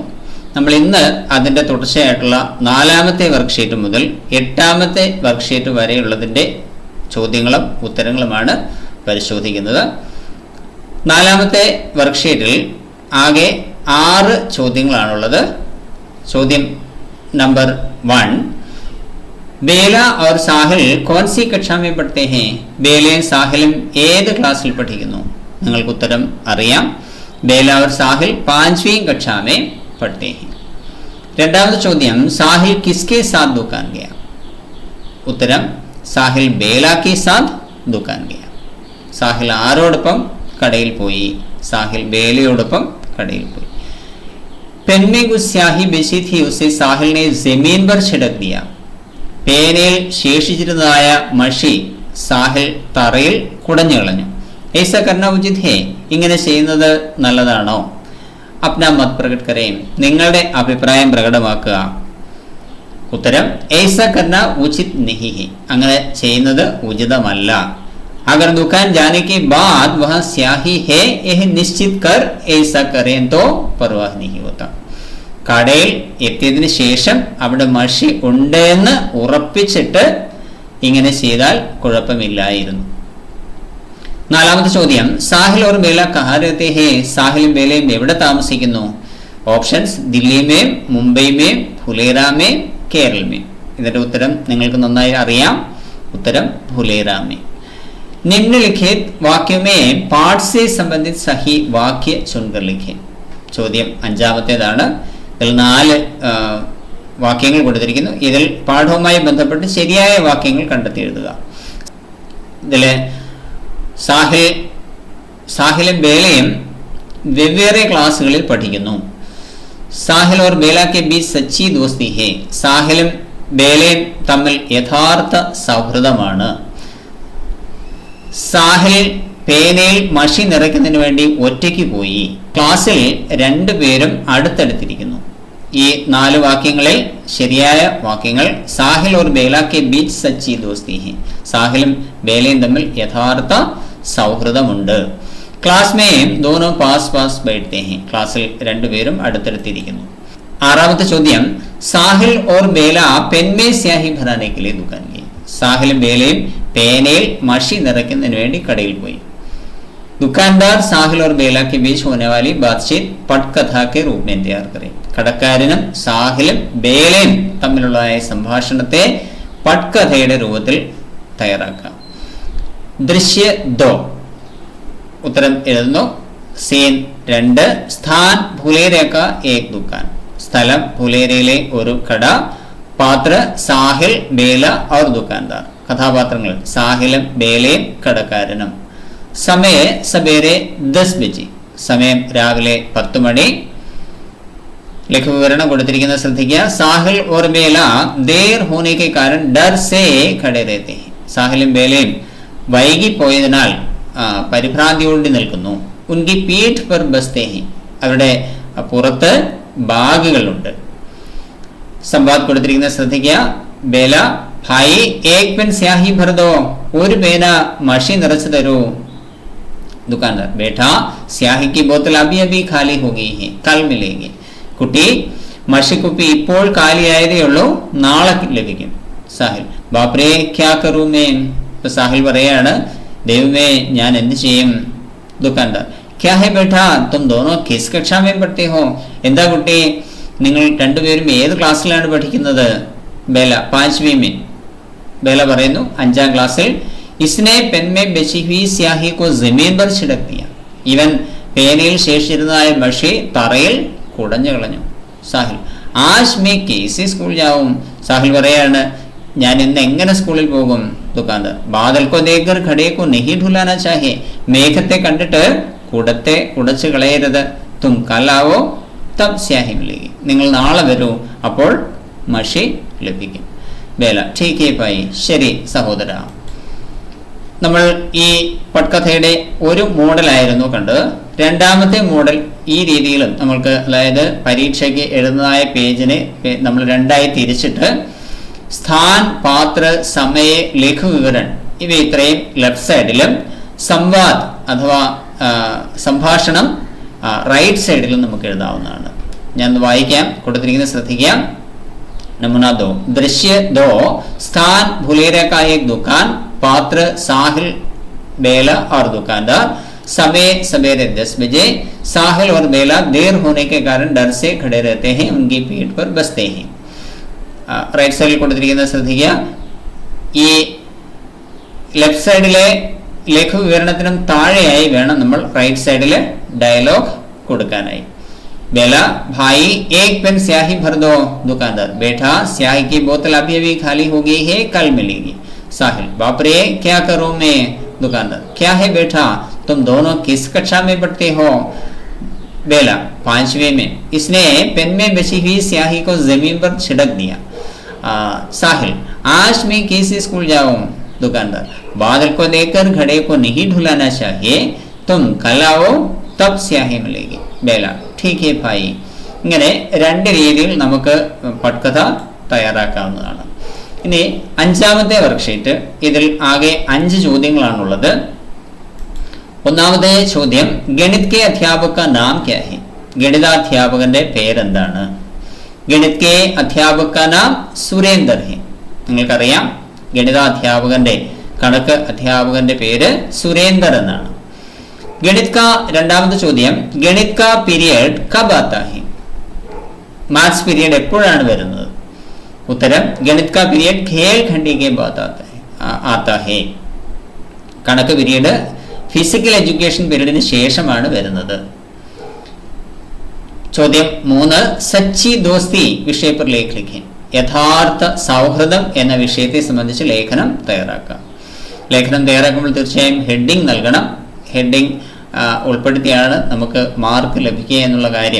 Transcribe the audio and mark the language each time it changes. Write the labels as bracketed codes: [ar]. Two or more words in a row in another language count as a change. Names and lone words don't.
[ml] നമ്മൾ ഇന്ന് അതിൻ്റെ തുടർച്ചയായിട്ടുള്ള 4ാമത്തെ വർക്ക്ഷീറ്റ് മുതൽ 8ാമത്തെ വർക്ക്ഷീറ്റ് വരെയുള്ളതിൻ്റെ ചോദ്യങ്ങളും ഉത്തരങ്ങളുമാണ് പരിശോധിക്കുന്നത്. 4ാമത്തെ വർക്ക്ഷീറ്റിൽ ആകെ 6 ചോദ്യങ്ങളാണുള്ളത്. ചോദ്യം നമ്പർ [hi] 1, ബേല और സാഹിൽ कौन सी कक्षा में पढ़ते हैं? [ml] ബേലയും സാഹിലും ഏത് ക്ലാസ്സിൽ പഠിക്കുന്നു? നിങ്ങൾക്ക് ഉത്തരം അറിയാം. [hi] ബേല और സാഹിൽ 5वीं कक्षा में पढ़ते हैं. [ml] രണ്ടാമത്തെ ചോദ്യം, [hi] സാഹിൽ किसके साथ दुकान गया? ഉത്തരം, സാഹിൽ ബേല के साथ दुकान गया. [ml] സാഹിൽ ആരോടൊപ്പം കടയിൽ പോയി? സാഹിൽ ബേലയോടൊപ്പം കടയിൽ പോയി. [hi] पेन में कुछ स्याही बची थी, उसे साहिल ने जमीन पर छिड़क दिया. [ml] പേനയിൽ ശേഷിച്ചിരുന്നതായ മഷി സാഹിൽ തറയിൽ കുടഞ്ഞു കളഞ്ഞു. [hi] ऐसा करना उचित है? [ml] ഇങ്ങനെ ചെയ്യുന്നത് നല്ലതാണോ? [hi] अपना मत प्रकट करें. [ml] നിങ്ങളുടെ അഭിപ്രായം പ്രകടമാക്കുക. ഉത്തരം, [hi] ऐसा करना उचित नहीं है. [ml] അങ്ങനെ ചെയ്യുന്നത് ഉചിതമല്ല. [hi] अगर दुकान जाने के बाद वहां स्याही है यह निश्चित कर ऐसा करें तो परवाह नहीं होता. [ml] കടയിൽ എത്തിയതിന് ശേഷം അവിടെ മഷി ഉണ്ട് എന്ന് ഉറപ്പിച്ചിട്ട് ഇങ്ങനെ ചെയ്താൽ കുഴപ്പമില്ലായിരുന്നു. 4ാമത്തെ ചോദ്യം, [hi] സാഹിൽ और बेला कहाँ रहते हैं? [ml] സാഹിലും ബേലയും എവിടെ താമസിക്കുന്നു? ഓപ്ഷൻസ്, [hi] ദില്ലി में, മുംബൈ में, ഫുലേറ में, കേരള में. [ml] ഇതിന്റെ ഉത്തരം നിങ്ങൾക്ക് നന്നായി അറിയാം. ഉത്തരം [hi] ഫുലേറ में. निम्नलिखित वाक्यों में पाठ से संबंधित सही वाक्य चुनकर लिखें. [ml] ചോദ്യം 5ാമത്തേതാണ്. ഇതിൽ 4 വാക്യങ്ങൾ കൊടുത്തിരിക്കുന്നു. ഇതിൽ പാഠവുമായി ബന്ധപ്പെട്ട് ശരിയായ വാക്യങ്ങൾ കണ്ടെത്തി എഴുതുക. ഇതിലെ സാഹിലും ബേലയും വെവ്വേറെ ക്ലാസ്സുകളിൽ പഠിക്കുന്നു. [hi] സാഹിൽ और बेला के बीच सच्ची दोस्ती है. [ml] സാഹിലും ബേലയും തമ്മിൽ യഥാർത്ഥ സൗഹൃദമാണ്. സാഹിൽ പേനയിൽ മഷി നിറയ്ക്കുന്നതിന് വേണ്ടി ഒറ്റയ്ക്ക് പോയി. ക്ലാസ്സിൽ 2 പേരും അടുത്തടുത്തിരിക്കുന്നു. ഈ 4 വാക്യങ്ങളിൽ ശരിയായ വാക്യങ്ങൾ, [hi] സാഹിൽ और बेला के बीच सच्ची दोस्ती है. [ml] സാഹിലും ബേലയും തമ്മിൽ യഥാർത്ഥ സൗഹൃദമുണ്ട്. [hi] ക്ലാസ് में दोनों पास पास बैठते हैं. [ml] ക്ലാസ്സിൽ 2 പേരും അടുത്തടുത്തിരിക്കുന്നു. 6ാമത്തെ ചോദ്യം, [hi] സാഹിൽ और बेला पेन में स्याही भराने के लिए दुकान गए. [ml] സാഹിലും ബേലയും പേനയിൽ മഷി നിറയ്ക്കുന്നതിന് വേണ്ടി കടയിൽ പോയി. [hi] दुकानदार साहिल और बेला के बीच होने वाली बातचीत पटकथा के रूप में तैयार करें. [ml] കടക്കാരനും സാഹിലും ബേലയും തമ്മിലുള്ള സംഭാഷണത്തെ പട്കഥയുടെ രൂപത്തിൽ തയ്യാറാക്കാം. ദൃശ്യ 2 ഉത്തരം എഴുതുന്നു. [hi] സീൻ 2, स्थान फुलेरा का एक दुकान. [ml] സ്ഥലം ഫുലേരയിലെ ഒരു കട. [hi] पात्र साहिल बेला और दुकानदार. [ml] കഥാപാത്രങ്ങൾ സാഹിലും ബേലയും കടക്കാരനും. [hi] समय सवेरे 10 बजे. [ml] സമയം രാവിലെ 10 മണി. ലഘുവിവരണം കൊടുത്തിരിക്കുന്ന ശ്രദ്ധിക്കുക. [hi] സാഹിൽ और बेला देर होने के कारण डर से खड़े रहते हैं. [ml] സാഹിലും ബേലയും വൈകി പോയതിനാൽ പരിഭ്രാന്തിയോടെ നിൽക്കുന്നു. [hi] उनकी पीठ पर बसते हैं. [ml] അവരുടെ പുറത്ത് ബാഗുകളുണ്ട്. സംവാദ് കൊടുത്തിരിക്കുന്ന ശ്രദ്ധിക്കുക. [hi] बेला, भाई एक पेन स्याही भर दो. [ml] ഒരു പേന മഷി നിറച്ചു തരൂ. [hi] दुकानदार, बेटा स्याही की बोतल अभी अभी खाली हो गई है, कल मिलेगी. [ml] കുട്ടി, മഷിക്കുപ്പി ഇപ്പോൾ കാലിയായതേ ഉള്ളൂ, നാളെ ലഭിക്കും. [hi] साहिल, बापरे क्या करूँ मैं. [ml] സാഹിൽ പറയാണ്, ദൈവമേ ഞാൻ എന്ത് ചെയ്യും? [hi] दुकानदार, क्या है बेटा तुम दोनों किस कक्षा में पढ़ते हो. [ml] എന്താ കുട്ടി, നിങ്ങൾ 2 പേരും ഏത് ക്ലാസ്സിലാണ് പഠിക്കുന്നത്? ബേല, [hi] 5वीं में. [ml] ബേല പറയുന്നു, 5ാം ക്ലാസ്സിൽ. [hi] इसने पेन में बची हुई स्याही को जमीन पर छिड़क दिया. [ml] ഇവൻ പേനയിൽ ശേഷിച്ചിരുന്നതായ മഷി തറയിൽ കുടഞ്ഞു കളഞ്ഞു. [hi] साहिल, आज मैं कैसे स्कूल जाऊँ. [ml] സാഹിൽ പറയാണ്, ഞാൻ ഇന്ന് എങ്ങനെ സ്കൂളിൽ പോകും? [hi] दुकानदार, बादल को देखकर घड़े को नहीं ढुलाना चाहिए. [ml] മേഘത്തെ കണ്ടിട്ട് കുടത്തെ ഉടച്ചു കളയരുത്. [hi] तुम कल आओ तब स्याही मिलेगी. [ml] നിങ്ങൾ നാളെ വരൂ, അപ്പോൾ മഷി ലഭിക്കും. [hi] ബേല ठीक है भाई [ml] ശരി സഹോദര. നമ്മൾ ഈ പട്കഥയുടെ ഒരു മോഡലായിരുന്നു കണ്ടത്. രണ്ടാമത്തെ മോഡൽ ഈ രീതിയിലും നമ്മൾക്ക്, അതായത് പരീക്ഷയ്ക്ക് എഴുതുന്നതായ പേജിനെ നമ്മൾ രണ്ടായി തിരിച്ചിട്ട് [hi] स्थान, पात्र, समय, लेख विवरण [ml] ഇവ ഇത്രയും ലെഫ്റ്റ് സൈഡിലും സംവാദ് അഥവാ സംഭാഷണം റൈറ്റ് സൈഡിലും നമുക്ക് എഴുതാവുന്നതാണ്. ഞാൻ വായിക്കാം, കൊടുത്തിരിക്കുന്നത് ശ്രദ്ധിക്കാം. [hi] नमूना 2 दृश्य 2 स्थान भुलेरा का एक दुकान, पात्र साहिल, बेला और दुकानदार. समय सवेरे 10 बजे. साहिल और बेला देर होने के कारण डर से खड़े रहते हैं, उनकी पीठ पर बसते हैं. [ml] റൈറ്റ് സൈഡിൽ കൊടുത്തിരിക്കുന്നത് ശ്രദ്ധിക്കുക. ഈ ലെഫ്റ്റ് സൈഡിലെ ലേഖ വിവരണത്തിനും താഴെയായി വേണം നമ്മൾ റൈറ്റ് സൈഡിലെ ഡയലോഗ് കൊടുക്കാനായി. [hi] बेला भाई एक पेन स्याही भर दो. दुकानदार बेटा स्याही की बोतल अभी अभी खाली हो गई है, कल मिलेगी. साहिल बाप रे क्या करूं मैं. दुकानदार क्या है बेटा, तुम दोनों किस कक्षा में पढ़ते हो. बेला 5वीं में. इसने पेन में बची हुई स्याही को जमीन पर छिड़क दिया. साहिल आज मैं कैसे स्कूल जाऊं. दुकानदार बादल को देखकर घड़े को नहीं ढुलाना चाहिए, तुम कल आओ तब स्याही मिलेगी. बेല ठीक है भाई. [ml] ഇങ്ങനെ രണ്ട് രീതിയിൽ നമുക്ക് പട്കഥ തയ്യാറാക്കാവുന്നതാണ്. ഇനി അഞ്ചാമത്തെ വർക്ക്ഷീറ്റ്. ഇതിൽ ആകെ 5 ചോദ്യങ്ങളാണുള്ളത്. ഒന്നാമത്തെ ചോദ്യം [hi] गणित के अध्यापक का नाम क्या है. [ml] ഗണിതാധ്യാപകന്റെ പേരെന്താണ്. [hi] गणित के अध्यापक का नाम सुरेंदर है. [ml] നിങ്ങൾക്കറിയാം ഗണിതാധ്യാപകന്റെ കണക്ക് അധ്യാപകന്റെ പേര് സുരേന്ദർ എന്നാണ്. [hi] गणित का [ml] രണ്ടാമത്തെ ചോദ്യം [hi] ഗണിത് का पीरियड कब आता है. [ml] മാത്സ് പീരിയഡ് എപ്പോഴാണ് വരുന്നത്. ഉത്തരം [hi] ഗണിത് का पीरियड खेल खंडी के बाद आता है. [ml] കണക്ക് പീരിയഡ് [en] physical education [ml] പീരിയഡിന് ശേഷമാണ് വരുന്നത്. [hi] ചോദ്യം 3 सच्ची दोस्ती विषय पर लेख लिखें. [ml] യഥാർത്ഥ സൗഹൃദം എന്ന വിഷയത്തെ സംബന്ധിച്ച് ലേഖനം തയ്യാറാക്കാം. ലേഖനം തയ്യാറാക്കുമ്പോൾ തീർച്ചയായും ഹെഡിങ് നൽകണം. ഹെഡിങ് ഉൾപ്പെടുത്തിയാണ് നമുക്ക് മാർക്ക് ലഭിക്കുക എന്നുള്ള കാര്യം.